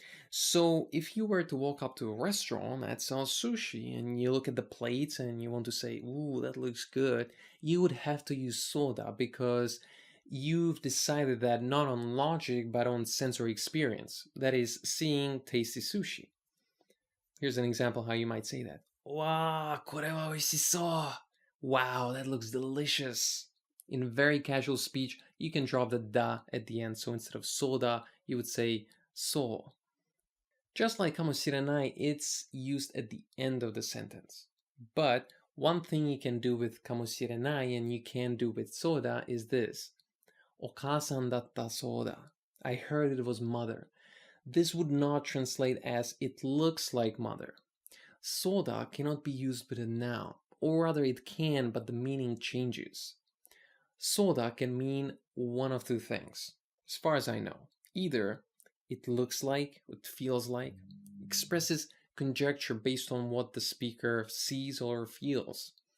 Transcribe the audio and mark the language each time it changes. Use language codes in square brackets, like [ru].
[en] So if you were to walk up to a restaurant that sells sushi and you look at the plates and you want to say, ooh, that looks good, you would have to use soda because you've decided that not on logic but on sensory experience, that is, seeing tasty sushi. Here's an example how you might say that. [ja] わあ、これは美味しそう. [en] Wow, that looks delicious. In very casual speech, you can drop the da at the end, so instead of soda, you would say so. Just like kamoshirenai, it's used at the end of the sentence. But one thing you can do with kamoshirenai and you can do with soda is this. [ja] お母さんだったそうだ. [en] I heard it was mother. This would not translate as it looks like mother. Soda cannot be used with a noun, or rather it can, but the meaning changes. Soda can mean one of two things, as far as I know. Either it looks like, it feels like, expresses conjecture based on what the speaker sees or feels.